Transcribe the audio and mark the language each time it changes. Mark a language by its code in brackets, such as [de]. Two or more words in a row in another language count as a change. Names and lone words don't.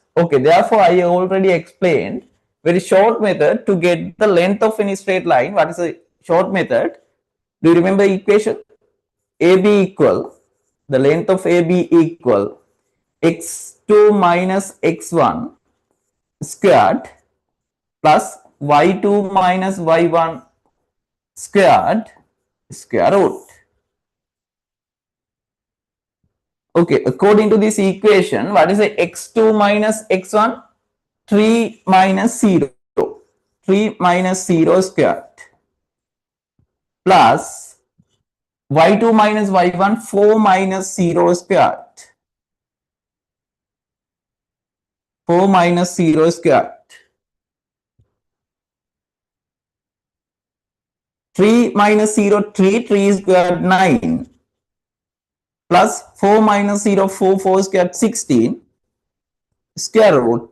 [en] Okay, therefore I already explained very short method to get the length of any straight line. What is a short method? Do you remember equation? AB equal, the length of AB equal x2 minus x1 squared plus y2 minus y1 squared square root. Okay, according to this equation, what is the x2 minus x1? 3 minus 0. 3 minus 0 squared plus y2 minus y1, 4 minus 0 squared. 4 minus 0 squared. 3 minus 0, 3 squared 9 plus 4 minus 0, 4 squared 16 square root.